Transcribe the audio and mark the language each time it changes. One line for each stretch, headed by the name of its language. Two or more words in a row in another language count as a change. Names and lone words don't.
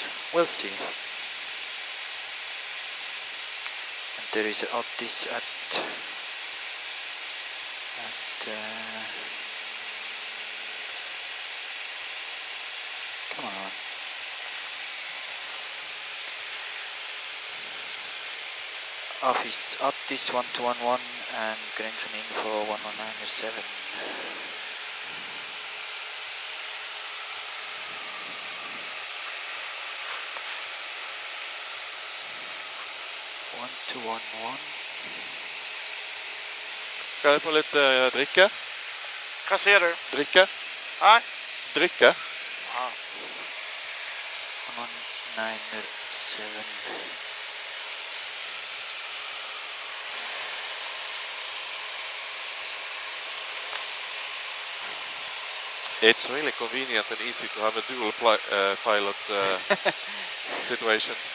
English: We'll see. And there is at come on. Office Attis 1211 and Grenchen info 11907. 1211.
Norwegian: Kan jeg få litt drikke? Hva sier du? Drikke? Hæ? Drikke? Ja.
English: 11907. It's really convenient and easy to have a dual pilot situation.